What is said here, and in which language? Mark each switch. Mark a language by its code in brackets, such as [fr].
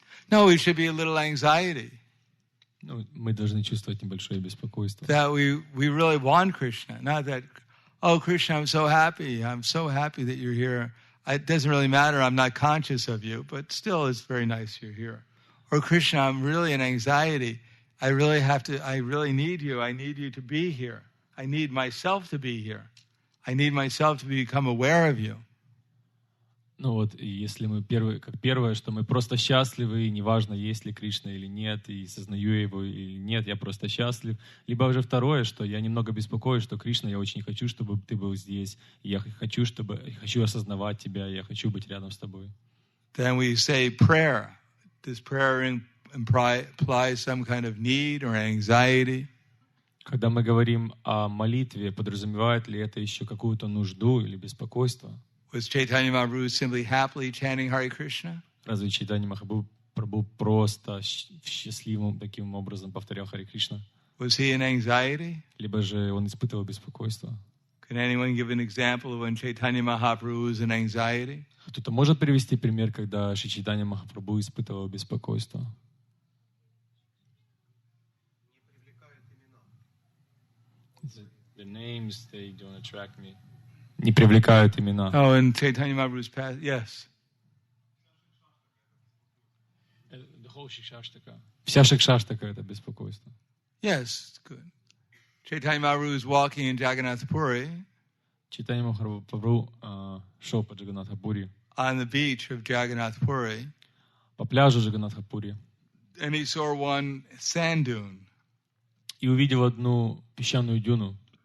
[en] No, we should be a little anxiety. [ru] Мы должны чувствовать небольшое беспокойство. [en] That we really want Krishna. Not that, oh, Krishna, I'm so happy that you're here. It doesn't really matter, I'm not conscious of you, but still it's very nice you're here. Or Krishna, I'm really in anxiety. I really need you. I need you to be here. I need myself to be here. I need myself to become aware of you. [ru] Если мы первое, что мы просто счастливы, и неважно, есть ли Кришна или нет, и сознаю его или нет, я просто счастлив. Либо уже второе, что я немного беспокоюсь, что Кришна, я очень хочу, чтобы ты был здесь, и я хочу осознавать тебя, я хочу быть рядом с тобой. [en] Then we say prayer. Does prayer imply some kind of need or anxiety? [ru] Когда мы говорим о молитве, подразумевает ли это еще какую-то нужду или беспокойство? [en] Was Chaitanya Mahaprabhu simply happily chanting Hare Krishna? [ru] Разве Чайтанья Махапрабху просто счастливым таким образом повторял Харе Кришна? [en] Was he in anxiety? [ru] Либо же он испытывал беспокойство? [en] Can anyone give an example of when Chaitanya Mahaprabhu was in anxiety? [ru] Кто-то может привести пример, когда Шри Чайтанья Махапрабху испытывал беспокойство? [en] The names, they don't attract me. [ru] Не привлекают имена. [en] Oh, in Chaitanya Mahaprabhu's past, yes. The whole Shikshashtaka. [ru] Вся Шикшаштака — это беспокойство. [en] Yes, good. Chaitanya Mahaprabhu was walking in Jagannath Puri. [ru] Чайтанья Махапрабху шел по Джаганнатха-пури. [en] On the beach of Jagannath Puri. [ru] По пляжу Джаганнатха-пури. [en] And he saw one sand dune. [ru] И увидел одну песчаную дюну.